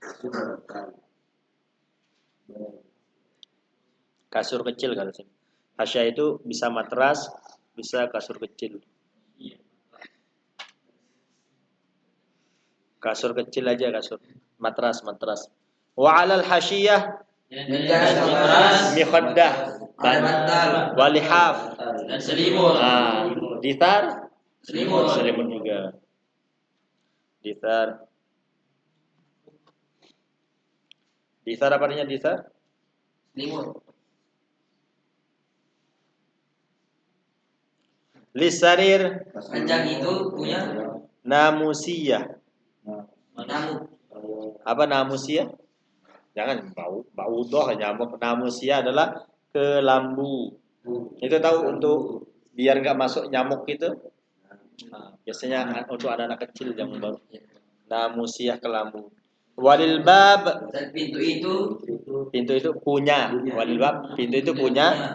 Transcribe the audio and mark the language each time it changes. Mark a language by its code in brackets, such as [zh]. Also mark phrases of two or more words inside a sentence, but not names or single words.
[id] Kasur kecil kalau sini. Hasyiyah itu bisa matras, bisa kasur kecil. Kasur kecil aja, kasur. Matras. [ar] وعلى الحاشية مخدة [id] Ada bantal [ar] ولحاف. [id] dan selimut. Ditar Selimut. juga. Ditar apa artinya ditar? Selimut. [ar] للسرير [id] Ranjang itu punya namusiyah. namu. Apa namusiyah? Jangan bau doh nyamuk. Namusiyah adalah kelambu. Itu tahu untuk biar nggak masuk nyamuk itu. Biasanya untuk anak-anak kecil yang baru. Namusiyah kelambu. [ar] وللباب, [id] Dan pintu itu punya. [ar] وللباب, [id] pintu itu punya.